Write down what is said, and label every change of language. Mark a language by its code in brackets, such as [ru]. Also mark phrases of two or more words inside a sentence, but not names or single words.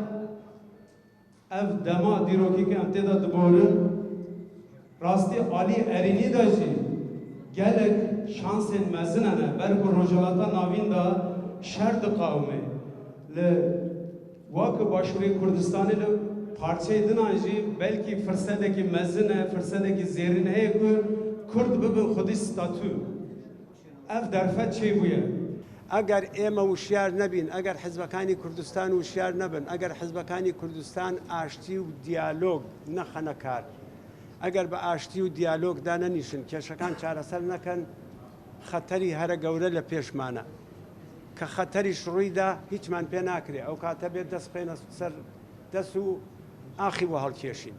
[ku] ev dema dîrokî em têda diborin rastî alî erînî de jî gelek şansên mezin hene ber ku Rojhilata navîn da şer diqawime li wakı Başûrê Kurdistanê li parçeyê dinan jî belkî firsedekî mezin e firsedekî zêrîn heye ku Kurd bibin xwedî statû ev derfet çêbûye [ckb] ئەگەر ئێمە وشیار نەبین ئەگەر حیزبەکانی کوردستان وشیار نەبن ئەگەر حیزبەکانی کوردستان ئاشتی و دیالۆگ نەخەنە کار ئەگەر بە ئاشتی و دیالۆگدا نەنیشن کێشەکان چارەسەر نەکەن خەتەری هەرە گەورە لە پێشمانە کە خەتەریش ڕوویدا هیچمان پێ ناکرێ ئەو کاتە بێت دەست بخێنە سەر دەست و ئاخی وە هەڵکێشین